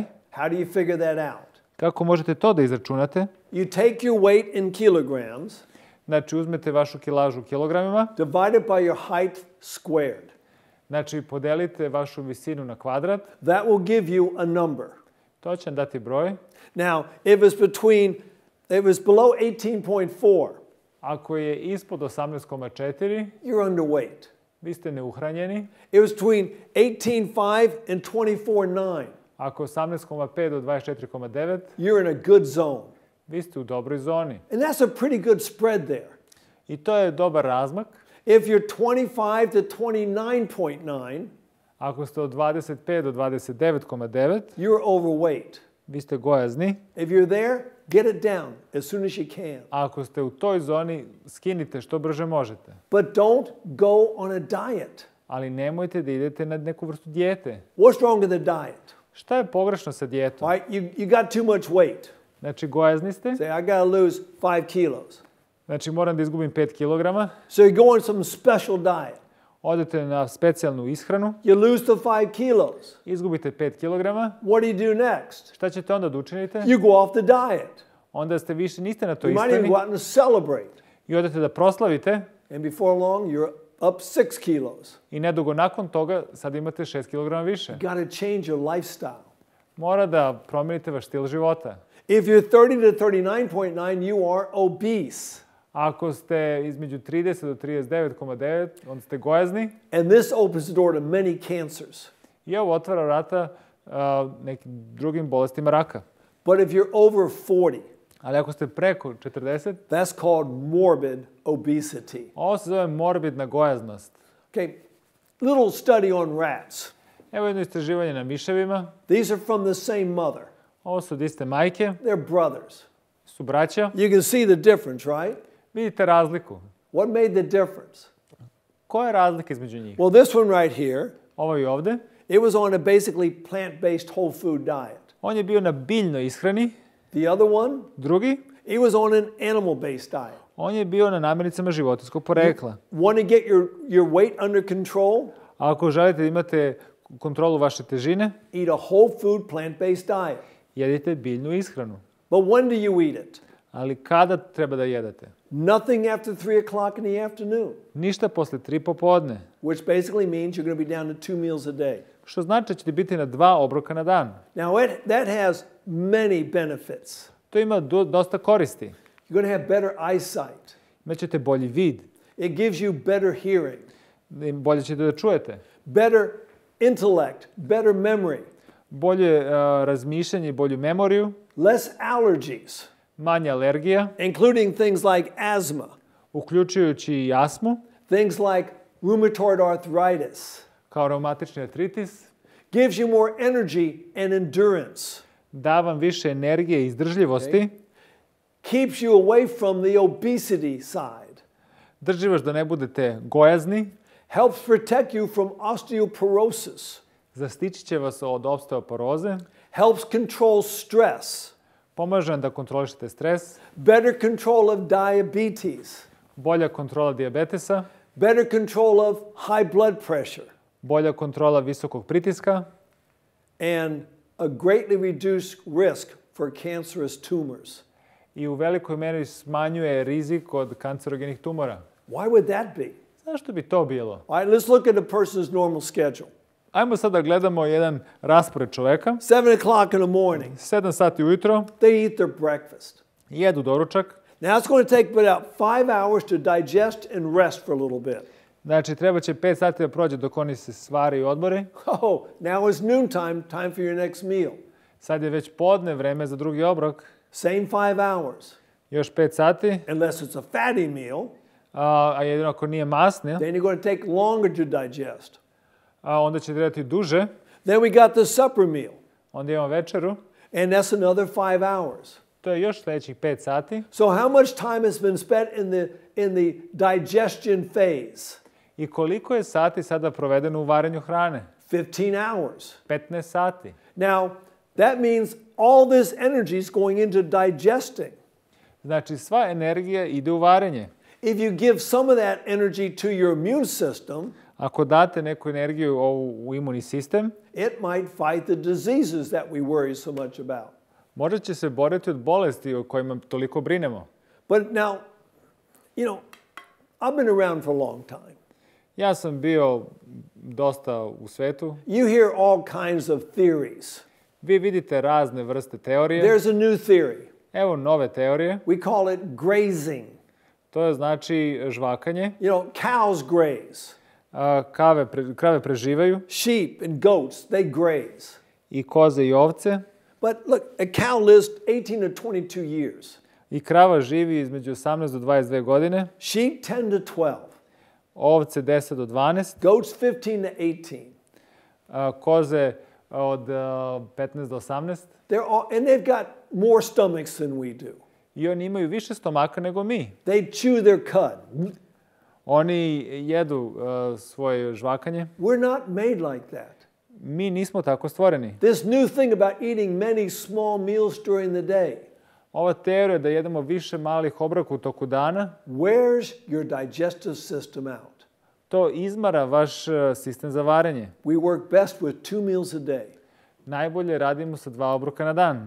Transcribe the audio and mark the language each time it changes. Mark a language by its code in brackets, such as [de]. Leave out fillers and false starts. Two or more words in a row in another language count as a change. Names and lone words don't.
[en] How do you figure that out? [sr] Kako možete to da izračunate? [en] You take your weight in kilograms, [sr] Znači, uzmete vašu kilažu u kilogramima, [en] divided by your height squared. [sr] znači podelite vašu visinu na kvadrat, [en] That will give you a number. [sr] to će vam dati broj. [en] Now, if it's below 18.4, [sr] Ako je ispod 18,4, [en] you're underweight. [sr] vi ste neuhranjeni. [en] It was between 18.5 and 24.9. [sr] Ako je 18,5 do 24,9, [en] You're in a good zone. [sr] vi ste u dobroj zoni. [en] And that's a pretty good spread there. [sr] I to je dobar razmak. [en] If you're 25 to 29.9, [sr] Ako ste od 25 do 29,9, [en] you're overweight. [sr] vi ste gojazni. [en] If you're there, get it down as soon as you can. [sr] A ako ste u toj zoni, skinite što brže možete. [en] But don't go on a diet. [sr] Ali nemojte da idete na neku vrstu dijete. [en] What's wrong with the diet? [sr] Šta je pogrešno sa dijetom? [en] Right? You got too much weight. [sr] Znači, gojazni ste. [en] Say, I got to lose 5 kilos. [sr] Znači, moram da izgubim 5 kilograma. [en] So you go on some special diet. [sr] Odete na specijalnu ishranu. [en] You lose the 5 kilos. [sr] Izgubite 5 kilograma. [en] What do you do next? [sr] Šta ćete onda da učinite? [en] You go off the diet. [sr] Onda ste više, niste na toj [en] You might even [sr] ishrani. [en] go out and celebrate. [sr] I odete da proslavite. [en] And before long, you're up 6 kilos. [sr] I nedugo nakon toga sad imate 6 kilograma više. [en] You got to change your lifestyle. [sr] Mora da promijenite vaš stil života. [en] If you're 30 to 39.9, you are obese. [sr] Ako ste između 30 do 39,9, onda ste gojazni. [en] And this opens the door to many cancers. [sr] I ovo otvara vrata nekim drugim bolestima raka. [en] But if you're over 40, [sr] Ali ako ste preko 40, [en] that's called morbid obesity. [sr] ovo se zove morbidna gojaznost. [en] Okay, little study on rats. [sr] Evo jedno istraživanje na miševima. [en] These are from the same mother. [sr] Ovo su od iste majke, [en] They're brothers. [sr] su braća. [en] You can see the difference, right? [sr] Vidite razliku. [en] What made the difference? [sr] Koja je razlika između njih? [en] Well, this one right here, [sr] Ovo i ovde. [en] it was on a basically plant-based whole food diet. [sr] On je bio na biljnoj ishrani. [en] The other one, [sr] Drugi, [en] it was on an animal-based diet. [sr] on je bio na namirnicama životinjskog porekla. [en] Want to get your weight under control? [sr] A ako želite da imate kontrolu vaše težine, [en] Eat a whole food plant-based diet. [sr] jedite biljnu ishranu. [en] But when do you eat it? [sr] Ali kada treba da jedete? [en] Nothing after 3 o'clock in the afternoon, [sr] Ništa posle 3 popodne. [en] which basically means you're going to be down to 2 meals a day. [sr] što znači da ćete biti na 2 obroka na dan. [en] Now, that has many benefits. [sr] To ima dosta koristi. [en] You're going to have better eyesight. [sr] Imaćete bolji vid. [en] It gives you better hearing. [sr] Bolje ćete da čujete. [en] Better intellect, better memory. [sr] Bolje razmišljanje i bolju memoriju. [en] Less allergies, [sr] Manje alergija, [en] including things like asthma, [sr] uključujući i astmu, [en] things like rheumatoid arthritis. [sr] kao reumatični artritis. [en] Gives you more energy and endurance. [sr] Da vam više energije i izdržljivosti. [en] Keeps you away from the obesity side. [sr] Drži vas da ne budete gojazni. [en] Helps protect you from osteoporosis. [sr] Zaštitit će vas od osteoporoze. [en] Helps control stress. [sr] Pomaže vam da kontrolišete stres. [en] Better control of diabetes. [sr] Bolja kontrola dijabetesa. [en] Better control of high blood pressure. [sr] Bolja kontrola visokog pritiska. [en] And a greatly reduced risk for cancerous tumors. [sr] I u velikoj meri smanjuje rizik od kancerogenih tumora. [en] Why would that be? [sr] Zašto bi to bilo? [en] All right, let's look at a person's normal schedule. [sr] Ajmo sad da gledamo jedan raspored čoveka. [en] 7 o'clock in the morning, [sr] 7 sati ujutro, [en] they eat their breakfast. [sr] jedu doručak. [en] Now it's going to take about 5 hours to digest and rest for a little bit. [sr] Znači, treba će 5 sati da prođe dok oni se stvari i odmori. [en] Oh, now it's noontime, time for your next meal. [sr] Sad je već podne, vreme za drugi obrok. [en] Same 5 hours. [sr] Još 5 sati, [en] Unless it's a fatty meal, [sr] a jedino ako nije masni, [en] then you're going to take longer to digest. [sr] onda će trebati duže. [en] Then we got the supper meal, [sr] Onda imamo večeru. [en] and that's another 5 hours. [sr] To je još sljedećih 5 sati. [en] So how much time has been spent in the digestion phase? [sr] I koliko je sati sada provedeno u varenju hrane? [en] 15 hours. [sr] 15 sati. [en] Now, that means all this energy is going into digesting. [sr] Znači, sva energija ide u varenje. [en] If you give some of that energy to your immune system, [sr] Ako date neku energiju u imunni sistem, [en] it might fight the diseases that we worry so much about. [sr] možda će se boriti od bolesti o kojima toliko brinemo. [en] But now, I've been around for a long time. [sr] Ja sam bio dosta u svetu. [en] You hear all kinds of theories. [sr] Vi vidite razne vrste teorije. [en] There's a new theory. [sr] Evo nove teorije. [en] We call it grazing. [sr] To je znači žvakanje. [en] Cows graze. [sr] Krave preživaju. [en] Sheep and goats, they graze. [sr] I koze i ovce. [en] But look, a cow lives 18 to 22 years. [sr] I krava živi između 18 do 22 godine. [en] Sheep 10 to 12. [sr] Ovce 10 do 12. [en] Goats 15 to 18. [sr] Koze od 15 do 18. [en] And they've got more stomachs than we do. [sr] I oni imaju više stomaka nego mi. [en] They chew their cud. [sr] Oni jedu svoje žvakanje. [en] We're not made like that. [sr] Mi nismo tako stvoreni. [en] This new thing about eating many small meals during the day. [sr] Ova teorija da jedemo više malih obroka u toku dana, [en] wears your digestive system out. [sr] to izmara vaš sistem za varenje. [en] We work best with 2 meals a day. [sr] Najbolje radimo sa 2 obroka na dan.